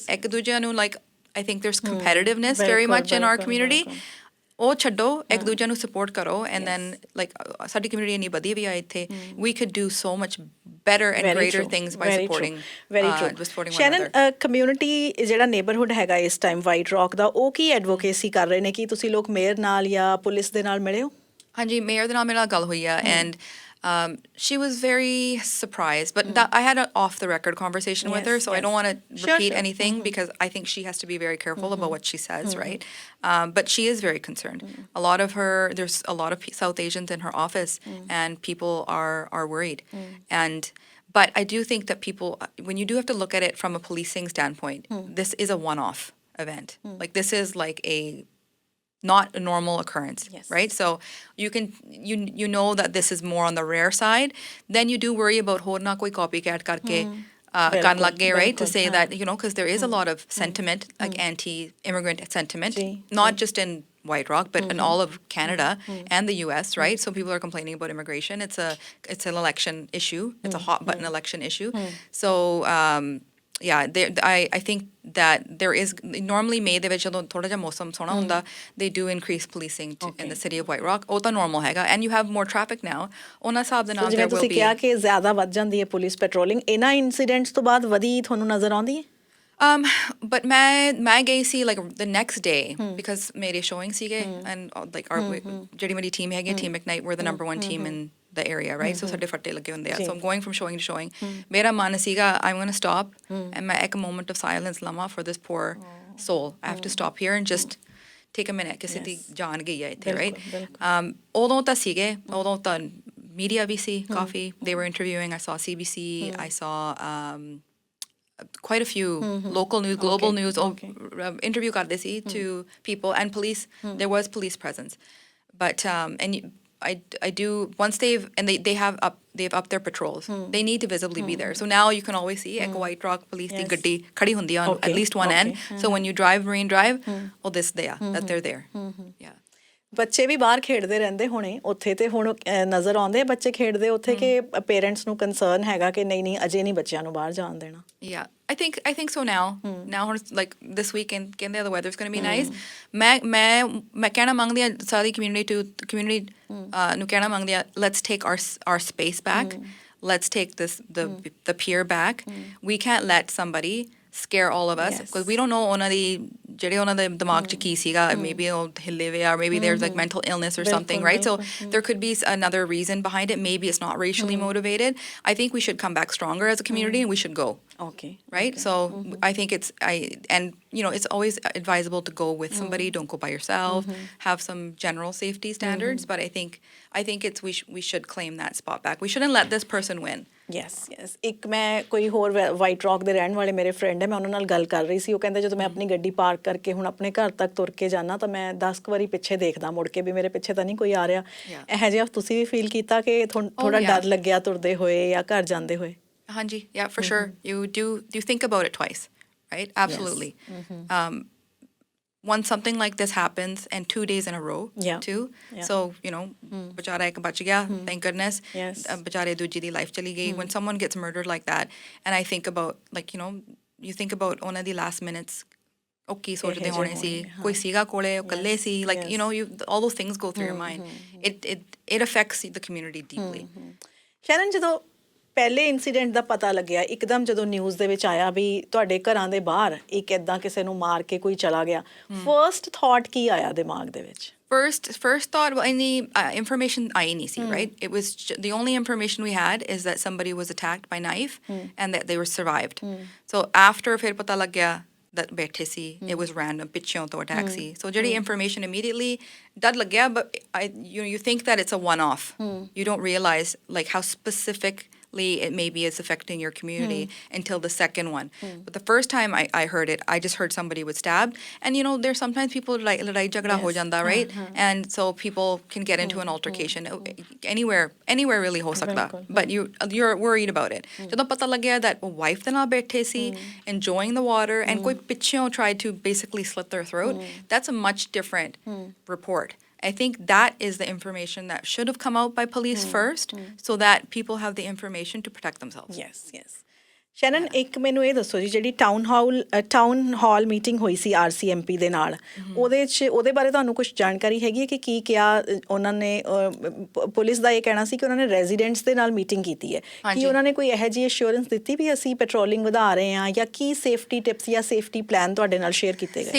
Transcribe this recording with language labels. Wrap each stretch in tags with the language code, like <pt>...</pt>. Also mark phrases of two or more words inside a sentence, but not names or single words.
<pa>ਇੱਕ ਦੂਜੇ ਨੂੰ</pa> <en>like, I think there's competitiveness very much in our community.</en> <pa>ਉਹ ਛੱਡੋ, ਇੱਕ ਦੂਜੇ ਨੂੰ support ਕਰੋ,</pa> <en>and then like</en> <pa>ਸਾਡੀ community ਇੰਨੀ ਵਧੀਆ ਵੀ ਆ ਇੱਥੇ,</pa> <en>we could do so much better and greater things by supporting one another. Shannon,</en> <pa>community ਜਿਹੜਾ neighborhood ਹੈਗਾ ਇਸ time ਵਾਈਟ ਰੌਕ ਦਾ, ਉਹ ਕੀ advocacy ਕਰ ਰਹੇ ਨੇ? ਕੀ ਤੁਸੀਂ ਲੋਕ ਮੇਅਰ ਨਾਲ ਜਾਂ ਪੁਲਿਸ ਦੇ ਨਾਲ ਮਿਲੇ ਹੋ? ਹਾਂਜੀ, ਮੇਅਰ ਦੇ ਨਾਲ ਮੇਰੇ ਨਾਲ ਗੱਲ ਹੋਈ ਆ,</pa> <en>and she was very surprised, but I had an off-the-record conversation with her, so I don't want to repeat anything because I think she has to be very careful about what she says, right? But she is very concerned. There's a lot of South Asians in her office, and people are worried. But I do think that people, when you do have to look at it from a policing standpoint, this is a one-off event. Like this is like not a normal occurrence, right? So you know that this is more on the rare side. Then you do worry about</en> <pa>ਹੋ ਨਾ ਕੋਈ copycat ਕਰਕੇ ਕਨ ਲੱਗ ਗਏ,</pa> <en>right? To</en> <pa>bilkul,</pa> <en>say</en> <pa>हाँ.</pa> <en>that, because there is a lot of sentiment, like anti-immigrant sentiment,</en> <pa>जी,</pa> <en>not just in White Rock, but in all of Canada and the U.S., right? So people are complaining about immigration. It's an election issue. It's a hot button election issue. So I think that there is normally</en> <pa>May ਦੇ ਵਿੱਚ ਜਦੋਂ ਥੋੜਾ ਜਿਹਾ ਮੌਸਮ ਸੋਹਣਾ ਹੁੰਦਾ,</pa> <en>they do increase policing in the city of White Rock.</en> <pa>ਉਹ ਤਾਂ normal ਹੈਗਾ,</pa> <en>and you have more traffic now.</en> <pa>ਉਹਨਾਂ ਹਿਸਾਬ ਦੇ ਨਾਲ ਜਿਵੇਂ</pa> <en>there will</en> <pa>ਤੁਸੀਂ</pa> <en>be.</en> <pa>ਕਿਹਾ ਕਿ ਜ਼ਿਆਦਾ ਵੱਧ ਜਾਂਦੀ ਹੈ ਪੁਲਿਸ ਪੈਟਰੋਲਿੰਗ, ਇਹਨਾਂ ਇਨਸੀਡੈਂਟਸ ਤੋਂ ਬਾਅਦ ਵਧੀ ਤੁਹਾਨੂੰ ਨਜ਼ਰ ਆਉਂਦੀ ਹੈ?</pa> <en>But</en> <pa>ਮੈਂ ਗਈ ਸੀ</pa> <en>like the next day because</en> <pa>ਮੇਰੇ showing ਸੀਗੇ</pa> <en>and like our</en> <pa>ਜਿਹੜੀ ਮੇਰੀ</pa> <en>team ਹੈਗੀ team Ignite, we're the number one team in the area, right?</en> <pa>So ਸਾਡੇ ਫੱਟੇ ਲੱਗੇ ਹੁੰਦੇ ਆ,</pa> <en>so I'm going from showing to showing.</en> <pa>ਮੇਰਾ ਮਨ ਸੀਗਾ</pa> <en>I'm going to stop and</en> <pa>ਮੈਂ ਇੱਕ</pa> <en>moment of silence ਲਵਾਂ for this poor soul. I have to stop here and just take a minute</en> <pa>ਕਿਸੇ ਦੀ ਜਾਨ ਗਈ ਹੈ ਇੱਥੇ,</pa> <en>right?</en> <pa>ਉਦੋਂ ਤਾਂ ਸੀਗੇ, ਉਦੋਂ ਤਾਂ media ਵੀ ਸੀ ਕਾਫੀ,</pa> <en>they were interviewing. I saw CBC, I saw quite a few local news, global news, interview</en> <pa>ਕਰਦੇ ਸੀ</pa> <en>to people and police. There was police presence, but I do once they have upped their patrols. They need to visibly be there. So now you can always see a White Rock police</en> <pa>ਦੀ ਗੱਡੀ ਖੜੀ ਹੁੰਦੀ</pa> <en>on at least one end. So when you drive Marine Drive,</en> <pa>ਦਿਸਦੇ ਆ</pa> <en>that they're there. Yeah.</en> <pa>ਬੱਚੇ ਵੀ ਬਾਹਰ ਖੇਡਦੇ ਰਹਿੰਦੇ ਹੋਣੇ ਉੱਥੇ, ਤੇ ਹੁਣ ਨਜ਼ਰ ਆਉਂਦੇ ਬੱਚੇ ਖੇਡਦੇ ਉੱਥੇ ਕਿ ਪੇਰੈਂਟਸ ਨੂੰ ਕੰਸਰਨ ਹੈਗਾ ਕਿ ਨਹੀਂ ਅਜੇ ਨਹੀਂ ਬੱਚਿਆਂ ਨੂੰ ਬਾਹਰ ਜਾਣ ਦੇਣਾ?</pa> <en>Yeah, I think so now. Now, like this weekend, ਕਹਿੰਦੇ the weather's going to be nice.</en> <pa>ਮੈਂ ਕਹਿਣਾ ਮੰਗਦੀ ਆ ਸਾਰੀ community ਨੂੰ ਕਹਿਣਾ ਮੰਗਦੀ ਆ,</pa> <en>let's take our space back. Let's take the pier back. We can't let somebody scare all of us because we don't know</en> <pa>ਉਹਨਾਂ ਦੀ ਜਿਹੜੇ ਉਹਨਾਂ ਦੇ ਦਿਮਾਗ 'ਚ ਕੀ ਸੀਗਾ,</pa> <en>maybe</en> <pa>ਉਹ ਹਿੱਲੇ ਵੇ,</pa> <en>or maybe there's like mental illness or something, right? So there could be another reason behind it. Maybe it's not racially motivated. I think we should come back stronger as a community and we should go. Okay. Right? So I think it's always advisable to go with somebody. Don't go by yourself. Have some general safety standards, but I think we should claim that spot back. We shouldn't let this person win.</en> <pa>ਯੈਸ ਇੱਕ ਮੈਂ ਕੋਈ ਹੋਰ ਵਾਈਟ ਰੌਕ ਦੇ ਰਹਿਣ ਵਾਲੇ ਮੇਰੇ ਫਰੈਂਡ ਹੈ, ਮੈਂ ਉਹਨਾਂ ਨਾਲ ਗੱਲ ਕਰ ਰਹੀ ਸੀ, ਉਹ ਕਹਿੰਦੇ ਜਦੋਂ ਮੈਂ ਆਪਣੀ ਗੱਡੀ ਪਾਰਕ ਕਰਕੇ ਹੁਣ ਆਪਣੇ ਘਰ ਤੱਕ ਤੁਰ ਕੇ ਜਾਣਾ ਤਾਂ ਮੈਂ 10 ਵਾਰੀ ਪਿੱਛੇ ਦੇਖਦਾ ਮੁੜ ਕੇ ਵੀ ਮੇਰੇ ਪਿੱਛੇ ਤਾਂ ਨਹੀਂ ਕੋਈ ਆ ਰਿਹਾ। ਇਹੋ ਜਿਹਾ ਤੁਸੀਂ ਵੀ ਫੀਲ ਕੀਤਾ ਕਿ ਥੋੜਾ ਡਰ ਲੱਗਿਆ ਤੁਰਦੇ ਹੋਏ ਜਾਂ ਘਰ ਜਾਂਦੇ ਹੋਏ? ਹਾਂਜੀ,</pa> <en>yeah, for sure. You think about it twice, right? Absolutely. Once something like this happens, and 2 days in a row, too.</en> <pa>So, ਬਚਾਰਾ ਇੱਕ ਬਚ ਗਿਆ,</pa> <en>thank goodness.</en> <pa>ਬਚਾਰੇ ਦੂਜੀ ਦੀ life ਚਲੀ ਗਈ.</pa> <en>When someone gets murdered like that, and I think about, like, you think about</en> <pa>ਓਹਨਾਂ ਦੀ</pa> <en>last minutes, okay,</en> <pa>ਸੋਚਦੇ ਹੋਣੇ ਸੀ, ਕੋਈ ਸੀਗਾ ਕੋਲੇ, ਕੱਲੇ ਸੀ,</pa> <en>like, all those things go through your mind. It affects the community deeply. Shannon,</en> <pa>ਜਦੋਂ ਪਹਿਲੇ ਇਨਸੀਡੈਂਟ ਦਾ ਪਤਾ ਲੱਗਿਆ ਇੱਕਦਮ, ਜਦੋਂ ਨਿਊਜ਼ ਦੇ ਵਿੱਚ ਆਇਆ ਵੀ ਤੁਹਾਡੇ ਘਰਾਂ ਦੇ ਬਾਹਰ ਇੱਕ ਇੱਦਾਂ ਕਿਸੇ ਨੂੰ ਮਾਰ ਕੇ ਕੋਈ ਚਲਾ ਗਿਆ, ਫਰਸਟ ਥਾਟ ਕੀ ਆਇਆ ਦਿਮਾਗ ਦੇ ਵਿੱਚ?</pa> <en>First thought, well, any information</en> <pa>ਆਈ ਨਹੀਂ ਸੀ,</pa> <en>right? It was the only information we had is that somebody was attacked by knife and that they were survived. So after</en> <pa>ਫਿਰ ਪਤਾ ਲੱਗਿਆ that ਬੈਠੇ ਸੀ,</pa> <en>it was random,</en> <pa>ਪਿੱਛੋਂ ਤੋਂ attack ਸੀ. So ਜਿਹੜੀ</pa> <en>information immediately</en> <pa>ਡਰ ਲੱਗਿਆ,</pa> <en>but you think that it's a one-off. You don't realize like how specific it maybe is affecting your community until the second one. But the first time I heard it, I just heard somebody was stabbed. And there's sometimes people like</en> <pa>ਲੜਾਈ ਝਗੜਾ ਹੋ ਜਾਂਦਾ,</pa> <en>right? And so people can get into an altercation anywhere really</en> <pa>ਹੋ ਸਕਦਾ.</pa> <en>But you're worried about it.</en> <pa>ਜਦੋਂ ਪਤਾ ਲੱਗ ਗਿਆ</pa> <en>that wife</en> <pa>ਦੇ ਨਾਲ ਬੈਠੇ ਸੀ,</pa> <en>enjoying the water, and</en> <pa>ਕੋਈ ਪਿੱਛੋਂ</pa> <en>tried to basically slit their throat, that's a much different report. I think that is the information that should have come out by police first, so that people have the information to protect themselves. Yes. Shannon,</en> <pa>ਇੱਕ ਮੈਨੂੰ ਇਹ ਦੱਸੋ ਜੀ, ਜਿਹੜੀ ਟਾਊਨ ਹਾਲ ਮੀਟਿੰਗ ਹੋਈ ਸੀ RCMP ਦੇ ਨਾਲ, ਉਹਦੇ ਬਾਰੇ ਤੁਹਾਨੂੰ ਕੁਝ ਜਾਣਕਾਰੀ ਹੈਗੀ ਹੈ ਕਿ ਕੀ ਕਿਹਾ ਉਹਨਾਂ ਨੇ? ਪੁਲਿਸ ਦਾ ਇਹ ਕਹਿਣਾ ਸੀ ਕਿ ਉਹਨਾਂ ਨੇ ਰੈਜ਼ੀਡੈਂਟਸ ਦੇ ਨਾਲ ਮੀਟਿੰਗ ਕੀਤੀ ਹੈ, ਕਿ ਉਹਨਾਂ ਨੇ ਕੋਈ ਇਹੋ ਜਿਹੀ ਅਸ਼ੋਰੈਂਸ ਦਿੱਤੀ ਵੀ ਅਸੀਂ ਪੈਟਰੋਲਿੰਗ ਵਧਾ ਰਹੇ ਹਾਂ, ਜਾਂ ਕੀ ਸੇਫਟੀ ਟਿਪਸ ਜਾਂ ਸੇਫਟੀ ਪਲਾਨ ਤੁਹਾਡੇ ਨਾਲ ਸ਼ੇਅਰ ਕੀਤੇ ਗਏ?</pa>